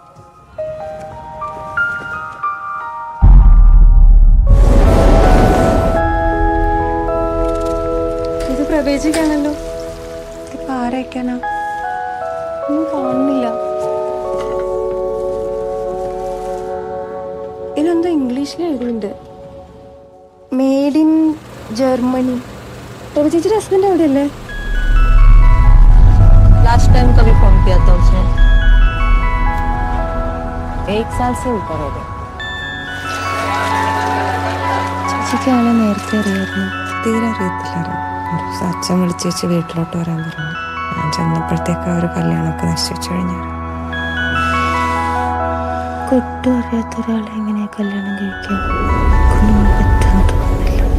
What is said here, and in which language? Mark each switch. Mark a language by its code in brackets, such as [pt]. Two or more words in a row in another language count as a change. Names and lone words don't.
[ml] ഇത് പ്രവേശിക്കാണല്ലോ. ഇതിപ്പോ ആരയക്കാനാ? ഒന്നും കാണുന്നില്ല. ഇതെന്തോ ഇംഗ്ലീഷിൽ എഴുതുന്നുണ്ട്, [en] Made in Germany. [ml] प्रभु ചേച്ചിയുടെ ഹസ്ബൻഡ് എവിടെയല്ലേ? [hi] लास्ट टाइम कभी फोन किया था उसने, 1 साल से ऊपर हो गया। [ml] ചേച്ചിക്ക് ആളെ നേരത്തെ അറിയായിരുന്നു? തീരെ അറിയത്തില്ലായിരുന്നു. ഒരു ദിവസം അച്ഛൻ വിളിച്ച് വെച്ച് വീട്ടിലോട്ട് വരാൻ പറഞ്ഞു. ഞാൻ ചെന്നപ്പോഴത്തേക്ക് ആ ഒരു കല്യാണമൊക്കെ നശിച്ചു കഴിഞ്ഞു. ഒട്ടും അറിയാത്ത ഒരാളെ എങ്ങനെയാ കല്യാണം കഴിക്കാൻ പറ്റുമെന്ന് തോന്നുന്നില്ല.